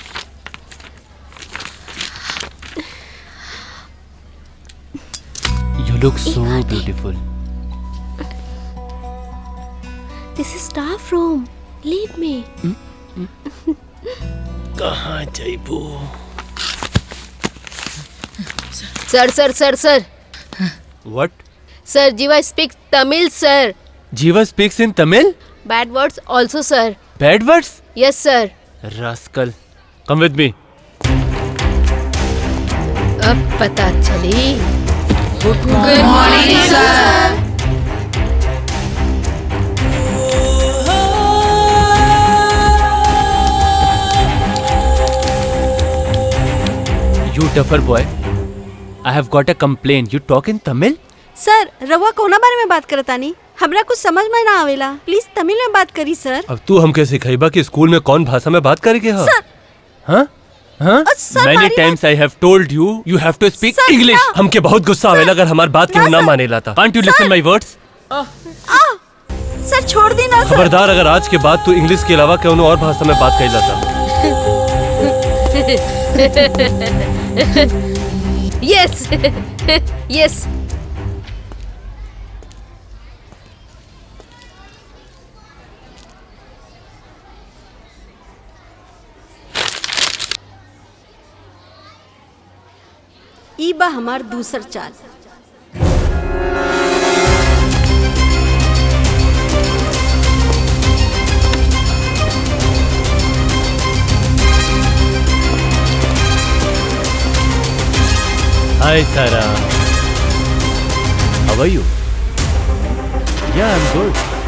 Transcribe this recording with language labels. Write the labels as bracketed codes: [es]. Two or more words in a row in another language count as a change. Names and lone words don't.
[en] You look so beautiful. This is staff room. Leave me. [bho] कहाँ जाइबू? [en] Sir. What? Sir, Jiva speaks Tamil, sir. Jiva speaks in Tamil? Bad words also, sir. Bad words? Yes, sir. Rascal. Come with me. [bho] अब पता चली. [en] Good morning, sir. You duffer boy. I have got a complaint. You talk in Tamil? [bho] सर रवा कोना बारे में बात करतानी हमरा कुछ समझ में ना आवेला प्लीज तमिल में बात करी सर अब तू हमके सिखाइबा कि स्कूल में कौन भाषा में बात करेगे? हाँ? [en] Many times I have told you, you have to speak English. [bho] हमके बहुत गुस्सा आवेला अगर हमार बात क्यों ना माने लाता. [en] Can't you listen my words? [bho] सर छोड़ दी ना सर. खबरदार अगर आज के बाद तू इंग्लिश के अलावा कौन और भाषा में बात कर लाता. [en] Yes. [bho] ई बा हमार दूसर चाल. [en] Hi Sarah. How are you? Yeah, I'm good.